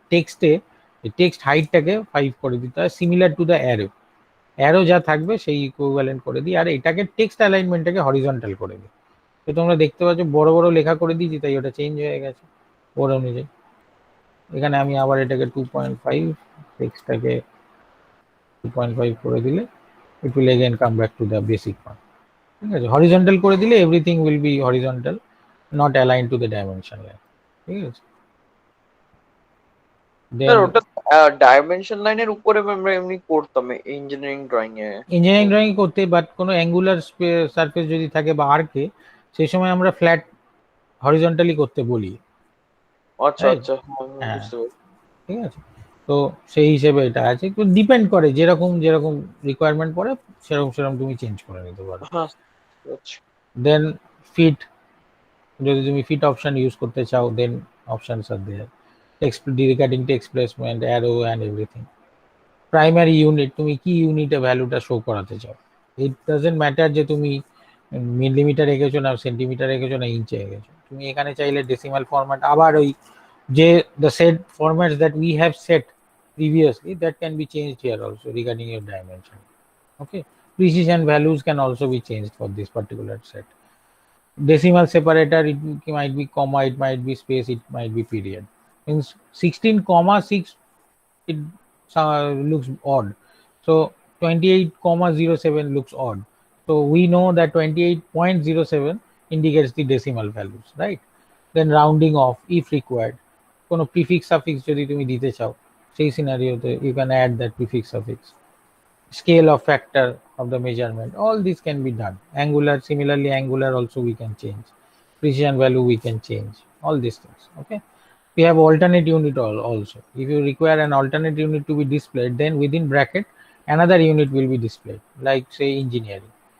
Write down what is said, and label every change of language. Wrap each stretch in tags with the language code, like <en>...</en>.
<bn>টেক্সটে টেক্সট হাইটটাকে 5 করে দিতে হয়, similar to the arrow, arrow যা থাকবে সেই ইকুইভ্যালেন্ট করে দিই। আর এটাকে টেক্সট অ্যালাইনমেন্টটাকে হরিজন্টাল করে দিই। তো তোমরা দেখতে পাচ্ছ বড় বড় লেখা করে দিয়েছি তাই ওটা চেঞ্জ হয়ে গেছে ওর অনুযায়ী। এখানে আমি আবার এটাকে 2.5, টেক্সটটাকে 2.5 করে দিলে</bn> <en>it will again come back to the basic one,</en> <bn>ঠিক আছে। হরিজন্টাল করে দিলে</bn> <en>everything will be horizontal, not aligned to the dimension line,</en> <bn>ঠিক আছে। স্যার</bn> <en>Then</en> <bn>ওটা ডাইমেনশন লাইনের উপরে আমরা এমনি করতাম ইঞ্জিনিয়ারিং ড্রয়িং এ। ইঞ্জিনিয়ারিং ড্রয়িং করতে, বাট কোনো অ্যাঙ্গুলার সারফেস যদি থাকে বা আর্কে, সেই সময় আমরা ফ্ল্যাট হরিজন্টালি করতে বলি, আচ্ছা</bn> <en>Right.</en> <bn>আচ্ছা হ্যাঁ, বুঝতে পারছি। ঠিক আছে। তো সেই হিসেবে এটা আছে, একটু ডিপেন্ড করে যেরকম যেরকম রিকোয়ারমেন্ট পড়ে সেরকম সেরকম তুমি চেঞ্জ করে নিতে পারো। হ্যাঁ আচ্ছা।</bn> <en>Then fit, যদি তুমি fit option use করতে চাও then options are there, text regarding text placement, arrow and everything.</en> <bn>Primary unit, তুমি কি ইউনিটে ভ্যালুটা শো করাতে চাও,</bn> <en>it doesn't matter</en> <bn>যে তুমি মিলিমিটার রেখেছো না সেন্টিমিটার রেখেছো না ইঞ্চে রেখেছো। তুমি এখানে চাইলে ডেসিমাল ফরম্যাট, আবার ওই যে</bn> <en>the set formats that we have set previously, that can be changed here also regarding your dimension. Okay, precision values can also be changed for this particular set. Decimal separator, it might be comma, it might be space, it might be period. Means 16,6 it looks odd, so 28,07 looks odd. So we know that 28.07 indicates the decimal values, right? Then rounding off if required,</en> <bn>কোনো prefix suffix যদি তুমি দিতে চাও সেই সিনারিওতে</bn> <en>You can add that prefix suffix. Scale of factor of the measurement, all this can be done. Angular, similarly angular also we can change, precision value we can change, all these things. Okay, we have alternate unit also. If you require an alternate unit to be displayed, then within bracket another unit will be displayed, like say engineering.</en>